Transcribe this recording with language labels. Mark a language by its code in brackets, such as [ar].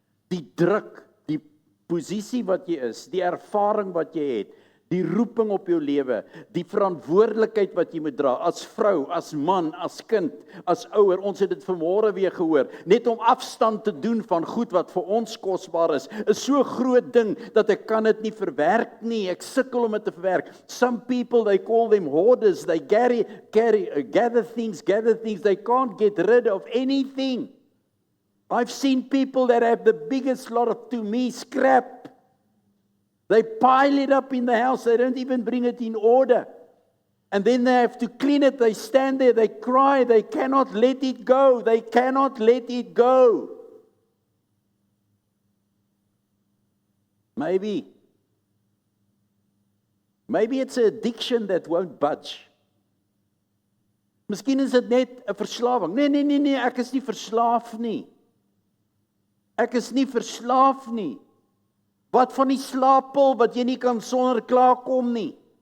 [af] Die druk, die posisie wat jy is, die ervaring wat jy het, die roeping op jou lewe, die verantwoordelikheid wat jy moet dra, as vrou, as man, as kind, as ouer, ons het dit vanmôre weer gehoor, net om afstand te doen van goed wat vir ons kosbaar is so groot ding, dat ek kan dit nie verwerk nie, ek sukkel om dit te verwerk. [en] Some people, they call them hoarders, they gather things, they can't get rid of anything. I've seen people that have the biggest lot of, to me, scrap. They pile it up in the house. They don't even bring it in order. And then they have to clean it. They stand there. They cry. They cannot let it go. They cannot let it go. Maybe it's an addiction that won't budge. [af] Miskien is dit net 'n verslawing. Nee, ek is nie verslaaf nie. Ek is nie verslaaf nie. Wat van die slaappil wat jy nie kan sonder klaarkom nie?